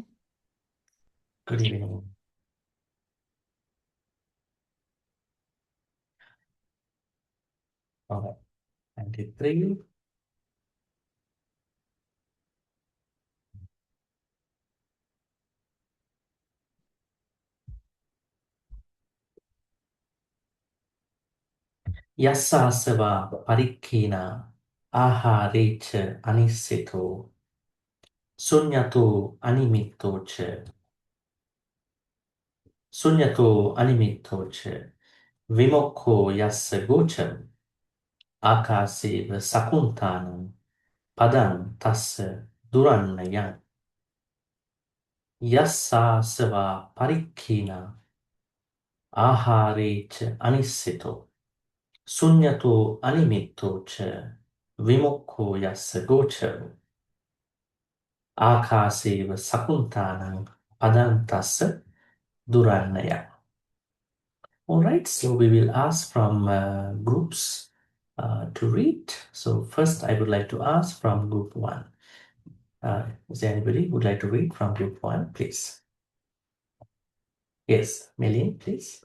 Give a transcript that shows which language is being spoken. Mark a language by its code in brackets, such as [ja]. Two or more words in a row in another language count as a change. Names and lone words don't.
[en] Good evening. All right, 93. [pi] Yassasava parikkena aharecha anisito sunyato animito che vimokko yassa gocham akaseva sakuntanam padam tassa durannayam yassasava parikkena aharecha anisito sunyato animito che vimokko yassa gocham akaseva sakuntanam padam tassa durannayam. [en] All right, so we will ask from groups to read. So first I would like to ask from group 1. Is there anybody who would like to read from group 1, please? Yes, Melin, please.